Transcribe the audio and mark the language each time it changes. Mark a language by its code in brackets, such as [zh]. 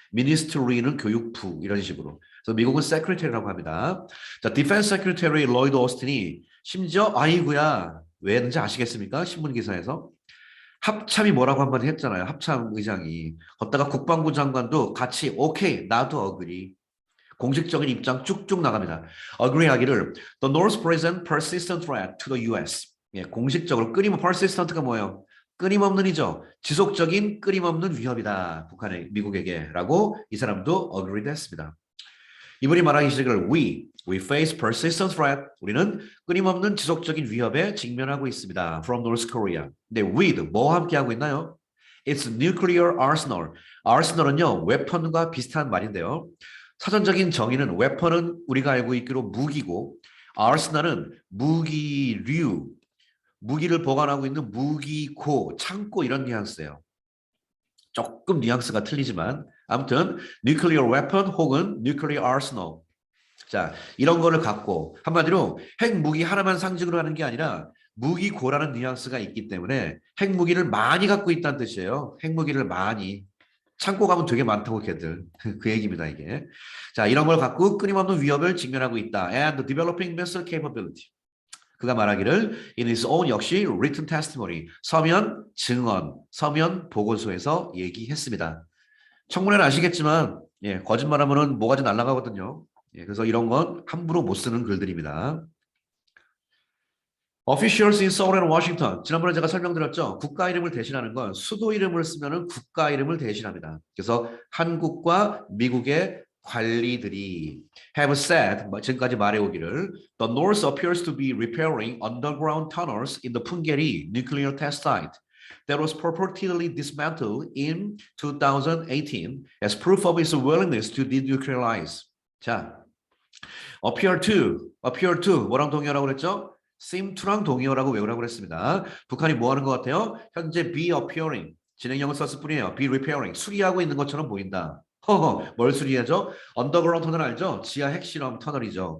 [ko] 미니스트리는 교육부 이런 식으로. 그래서 미국은 세크리터리라고 합니다. 자, 디펜스 세크리터리 로이드 오스틴이 심지어 아이고야 왜 했는지 아시겠습니까? 신문 기사에서 합참이 뭐라고 한번 했잖아요. 합참 의장이. 걷다가 국방부 장관도 같이 오케이 나도 어그리. 공식적인 입장 쭉쭉 나갑니다. 어그리하기를 [en] The North present persistent threat to the U.S. [ko] 예, 공식적으로 끊임없는 persistent가 뭐예요? 끊임없는이죠. 지속적인 끊임없는 위협이다. 북한의 미국에게라고 이 사람도 [en] agreed [ko] 했습니다. 이분이 말하기를 [en] we face persistent threat. [ko] 우리는 끊임없는 지속적인 위협에 직면하고 있습니다. [en] From North Korea. [ko] 근데 with 뭐와 함께 하고 있나요? [en] It's nuclear arsenal. [ko] arsenal은요 웨펀과 비슷한 말인데요. 사전적인 정의는 웨펀은 우리가 알고 있기로 무기고 arsenal은 무기류, 무기를 보관하고 있는 무기고, 창고 이런 뉘앙스예요. 조금 뉘앙스가 틀리지만 아무튼 [en] nuclear weapon [ko] 혹은 [en] nuclear arsenal. [ko] 자, 이런 거를 갖고 한마디로 핵무기 하나만 상징으로 하는 게 아니라 무기고라는 뉘앙스가 있기 때문에 핵무기를 많이 갖고 있다는 뜻이에요. 핵무기를 많이. 창고 가면 되게 많다고 걔들. 그 얘기입니다, 이게. 자, 이런 걸 갖고 끊임없는 위협을 직면하고 있다. [en] And developing missile capability. [ko] 그가 말하기를 [en] in his own [ko] 역시 [en] written testimony, [ko] 서면 증언, 서면 보고서에서 얘기했습니다. 청문회는 아시겠지만 예, 거짓말하면은 뭐가지 날아가거든요. 예, 그래서 이런 건 함부로 못 쓰는 글들입니다. [en] Officials in Seoul and Washington. [ko] 지난번에 제가 설명드렸죠. 국가 이름을 대신하는 건 수도 이름을 쓰면은 국가 이름을 대신합니다. 그래서 한국과 미국의 관리들이 have said, 지금까지 말해오기를 [en] The North appears to be repairing underground tunnels in the Punggye nuclear test site that was purportedly dismantled in 2018 as proof of its willingness to denuclearize. [ko] 자, appear to 뭐랑 동의어라고 그랬죠? [en] seem to [ko] 랑 동의어라고 외우라고 그랬습니다. 북한이 뭐 하는 것 같아요? 현재 [en] be appearing, [ko] 진행형을 썼을 뿐이에요. [en] be repairing, [ko] 수리하고 있는 것처럼 보인다. 허허, 뭘 수리하죠? 언더그라운드 터널 알죠? 지하 핵실험 터널이죠.